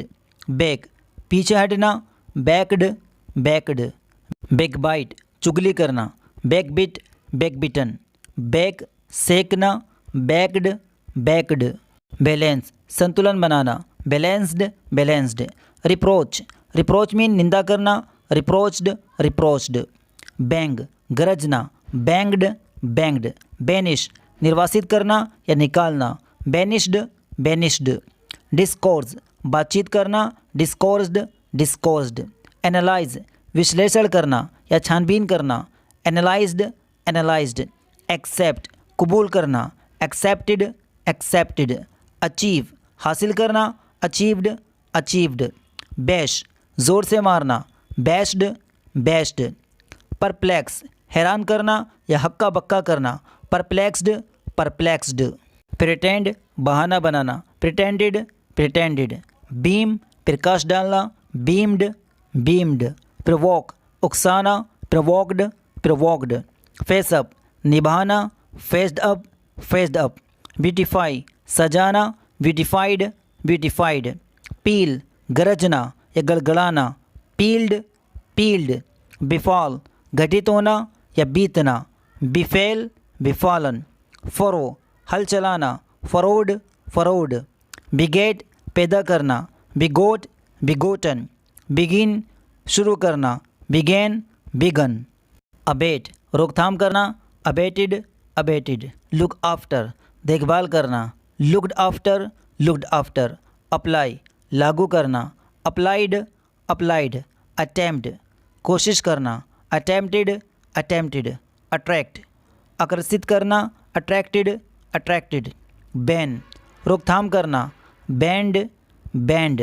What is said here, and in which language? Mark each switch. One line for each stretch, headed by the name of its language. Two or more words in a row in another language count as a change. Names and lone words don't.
English: बैक
Hindi: पीछे हटना,
English: backed backed. बैकबाइट
Hindi: चुगली करना,
English: backbit backbitten. बैक सेकना, baked baked. बैलेंस
Hindi: संतुलन बनाना,
English: balanced balanced. reproach reproach mean
Hindi: निंदा करना,
English: reproached reproached. बैंग गरजना, banged banged.
Hindi: बैनिश निर्वासित करना या निकालना,
English: banished banished. डिस्कोर्स
Hindi: बातचीत करना,
English: discoursed discoursed.
Hindi: एनालाइज विश्लेषण करना या छानबीन करना,
English: analyzed analyzed. एक्सेप्ट
Hindi: कबूल करना,
English: accepted accepted. अचीव
Hindi: हासिल करना,
English: achieved, achieved.
Hindi: बैश, ज़ोर से मारना,
English: bashed, bashed.
Hindi: परप्लेक्स, हैरान करना या हक्का बक्का करना,
English: perplexed, perplexed. प्रिटेंड,
Hindi: बहाना बनाना,
English: pretended, pretended.
Hindi: बीम, प्रकाश डालना,
English: beamed, beamed. प्रोवोक, उकसाना, provoked, provoked. face up, निभाना, faced up, faced up. ब्यूटीफाई, सजाना, beautified, beautified.
Hindi: पील, गरजना या गड़गड़ाना,
English: pealed, pealed. बिफॉल,
Hindi: घटित होना या बीतना,
English: befell, befallen. फरो, हल चलाना, furrowed, furrowed. बिगेट,
Hindi: पैदा करना,
English: begot, begotten. बिगिन,
Hindi: शुरू करना,
English: began, begun. अबेट,
Hindi: रोकथाम करना,
English: abated, abated. look after,
Hindi: देखभाल करना,
English: looked after, looked after. अप्लाई,
Hindi: लागू करना,
English: applied, applied. अटेम्प्ट,
Hindi: कोशिश करना,
English: attempted, attempted. अट्रैक्ट,
Hindi: आकर्षित करना,
English: attracted, attracted. बैन,
Hindi: रोकथाम करना,
English: banned, banned.